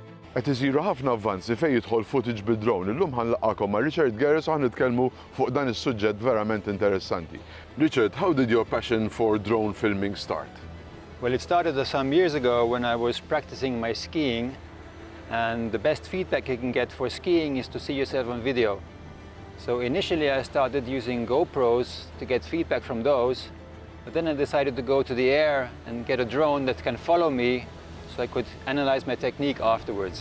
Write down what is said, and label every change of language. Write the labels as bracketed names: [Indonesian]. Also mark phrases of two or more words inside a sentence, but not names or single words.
[Maltese] Qed isiru ħafna avvanzi fejn jidħol footage bid-drone. Illum ħanlaqakom ma' Richard Geres u ħanitkellmu fuq dan is-suġġett verament interessanti. Richard, [English] how did your passion for drone filming start? Well, it started some years ago when I was practicing my skiing, and the best feedback you can get for skiing is to see yourself on video. So initially I started using GoPros to get feedback from those, but then I decided to go to the air and get a drone that can follow me so I could analyze my technique afterwards.